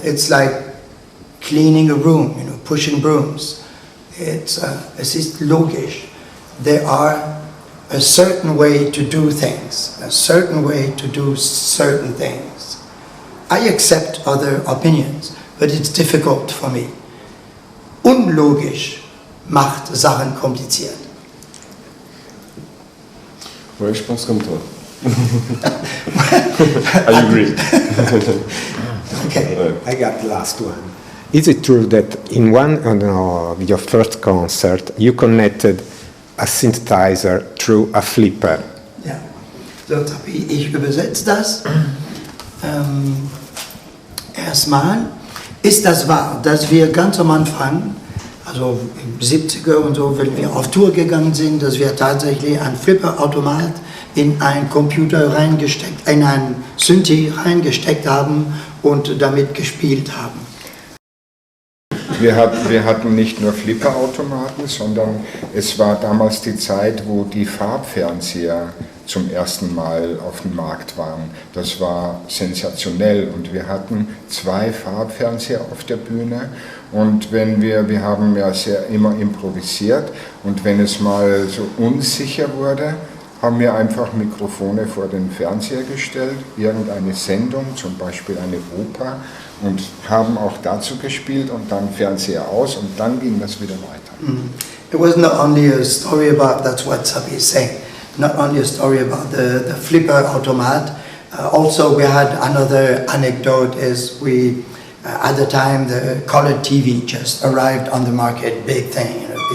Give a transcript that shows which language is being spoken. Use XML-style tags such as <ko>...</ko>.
<en>It's like cleaning a room, pushing brooms.</en> <de>Es ist logisch.</de> <en>There are a certain way to do things, a certain way to do certain things. I accept other opinions, but it's difficult for me.</en> <de>Unlogisch macht Sachen kompliziert.</de> <fr>Ouais, je pense comme toi.</fr> <en>I agree. Okay. I got the last one. Is it true that in one of your first concert you connected a synthesizer through a flipper?</en> <de>Ja, so Tapi, ich übersetze das. Erstmal ist das wahr, dass wir ganz am Anfang, also im 70er und so, wenn wir auf Tour gegangen sind, dass wir tatsächlich ein Flipperautomat in einen Computer reingesteckt, in einen Synthi reingesteckt haben und damit gespielt haben. Wir hatten nicht nur Flipperautomaten, sondern es war damals die Zeit, wo die Farbfernseher zum ersten Mal auf dem Markt waren. Das war sensationell und wir hatten 2 Farbfernseher auf der Bühne und wir haben ja immer improvisiert und wenn es mal so unsicher wurde, haben wir einfach Mikrofone vor den Fernseher gestellt, irgendeine Sendung, zum Beispiel eine Oper, und haben auch dazu gespielt und dann Fernseher aus und dann ging das wieder weiter.</de> <en>It was not only a story about, that's what Sabi is saying, not only a story about the flipper automat, also we had another anecdote is we, at the time the colored TV just arrived on the market, big thing.</en>